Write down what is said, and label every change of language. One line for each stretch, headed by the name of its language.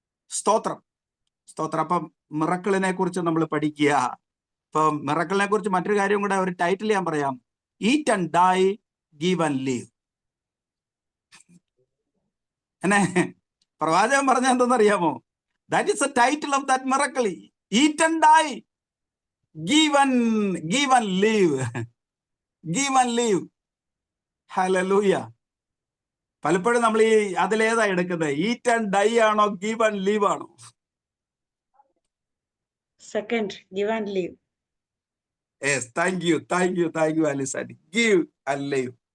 Malayalam: സ്തോത്രം. അപ്പം മിറക്കിളിനെ കുറിച്ച് നമ്മൾ പഠിക്കുക. ഇപ്പൊ മിറക്കിളിനെ കുറിച്ച് മറ്റൊരു കാര്യം കൂടെ, ഒരു ടൈറ്റിൽ ഞാൻ പറയാം.
English: Eat and die, give and leave.
Malayalam: എന്നെ പ്രവാചകൻ പറഞ്ഞ എന്തെന്നറിയാമോ?
English: That is the title of that miracle. Eat and die, give and live. Give and live. Hallelujah.
Malayalam: പലപ്പോഴും നമ്മൾ ഈ അതിലേതാ എടുക്കുന്നത്?
English: Eat and die ആണോ, give and leave ആണോ? Second, give and leave. Yes, thank you Alisani. Give and live.